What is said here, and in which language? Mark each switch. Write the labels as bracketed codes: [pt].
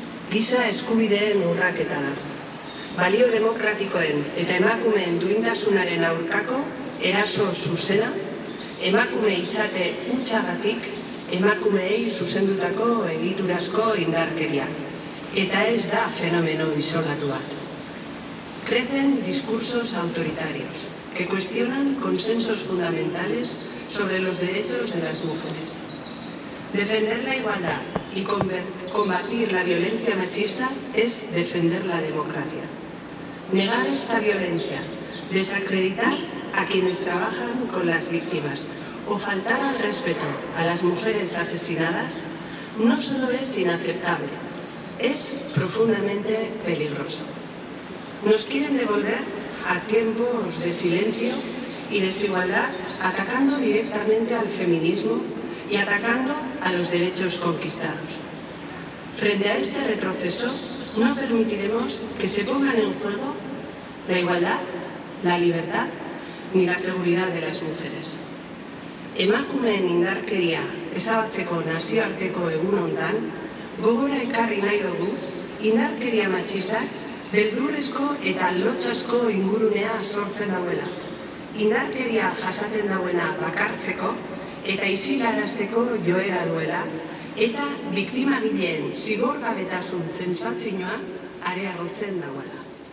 [eu] Giza eskubideen urraketa da. Balio demokratikoen eta emakumeen duintasunaren aurkako eraso zuzena, emakume izate hutsagatik emakumeei zuzendutako egiturazko indarkeria. Eta ez da fenomeno isolatu bat. [es] Crecen discursos autoritarios que cuestionan consensos fundamentales sobre los derechos de las mujeres. Defender la igualdad y combatir la violencia machista es defender la democracia. Negar esta violencia, desacreditar a quienes trabajan con las víctimas o faltar al respeto a las mujeres asesinadas no solo es inaceptable, es profundamente peligroso. Nos quieren devolver a tiempos de silencio y desigualdad, atacando directamente al feminismo y atacando a los derechos conquistados. Frente a este retroceso, no permitiremos que se pongan en juego la igualdad, la libertad ni la seguridad de las mujeres. [eu] Emakumeen indarkeria ezabatzeko nazioarteko egun hontan, gogora ekarri nahi dugu indarkeria matxistak beldurrezko eta lotsasko ingurunea sortzen dauela. Indarkeria jasaten dauena bakartzeko eta isilarazteko joera duela eta biktimagileen zigorgabetasun sentsazioa areagotzen dauela.